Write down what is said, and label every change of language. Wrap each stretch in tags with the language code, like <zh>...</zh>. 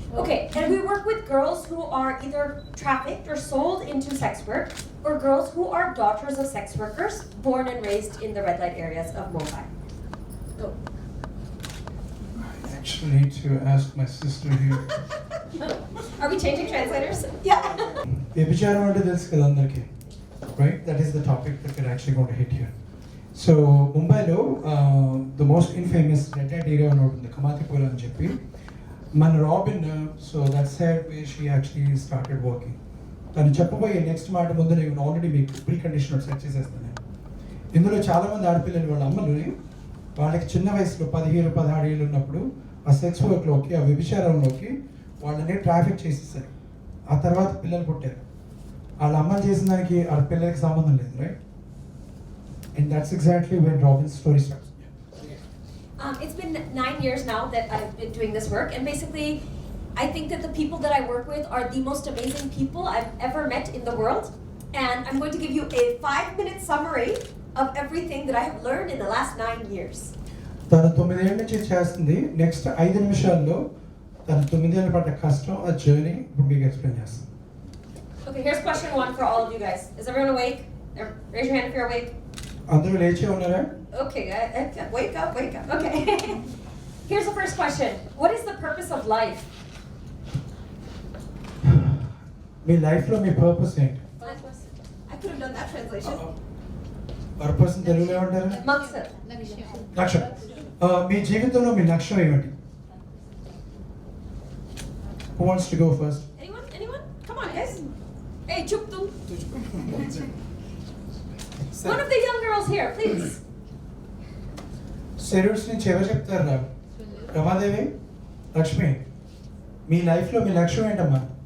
<en>Okay, and we work with girls who are either trafficked or sold into sex work, or girls who are daughters of sex workers born and raised in the red light areas of Mumbai. Go. I actually need to ask my sister here. Are we changing translators? Yeah.</en> <te>వ్యభిచారం అంటే తెలుసు కదా అందరికీ,</te> <en>right? That is the topic that we're actually going to hit here. So</en> <te>ముంబైలో</te> <en>the most infamous red light area</en> <te>ఉంటుంది కమాతిపూర్ అని చెప్పి, మన robin,</te> <en>So that side way she actually started working.</en> <te>తను చెప్పబోయే నెక్స్ట్ మాట ముందు నేను ఆల్రెడీ మీకు ప్రీ కండిషన్ సెట్ చేసేస్తాను. ఇందులో చాలామంది ఆడపిల్లలు వాళ్ళ అమ్మలు వాళ్ళకి చిన్న వయసులో 17-16 ఏళ్ళు ఉన్నప్పుడు ఆ సెక్స్ వర్క్లోకి, ఆ వ్యభిచారంలోకి వాళ్ళని ట్రాఫిక్ చేసేసారు. ఆ తర్వాత పిల్లలు పుట్టారు. వాళ్ళ అమ్మలు చేసిన దానికి వాళ్ళ పిల్లలకి సంబంధం లేదు,</te> <en>Right? And that's exactly when Robin's story starts. It's been 9 years now that I've been doing this work, and basically I think that the people that I work with are the most amazing people I've ever met in the world, and I'm going to give you a 5-minute summary of everything that I have learned in the last 9 years.</en> <te>తను 9 ఏళ్ళ నుంచి చేస్తుంది. Next 5 నిమిషాల్లో తను 9 ఏళ్ళ పడ్డ కష్టం, ఆ జర్నీ ఇప్పుడు మీకు ఎక్స్ప్లెయిన్ చేస్తాను.</te> <en>Okay, here's question 1 for all of you guys. Is everyone awake? Raise your hand if you're awake.</en> <te>అందరూ లేచే ఉన్నారా?</te> <en>Okay, wake up, wake up. Okay. Here's the first question. What is the purpose of life?</en> <te>మీ లైఫ్లో మీ purpose ఏంటి?</te> <en>I could have done that translation.</en> <te>Purpose తెలుగులో ఏమంటారు?</te> <hi>Maksad.</hi> <te>లక్ష్యం. మీ జీవితంలో మీ లక్ష్యం ఏమిటి?</te> <en>Who wants to go first? Anyone? Come on, guys. Hey,</en> <hi>chup tum.</hi> <en>One of the young girls here, please.</en> <te>సెరూర్స్ నుంచి ఎవరు చెప్తారా? రమాదేవి, లక్ష్మి, మీ లైఫ్లో మీ లక్ష్యం ఏంటమ్మా?</te>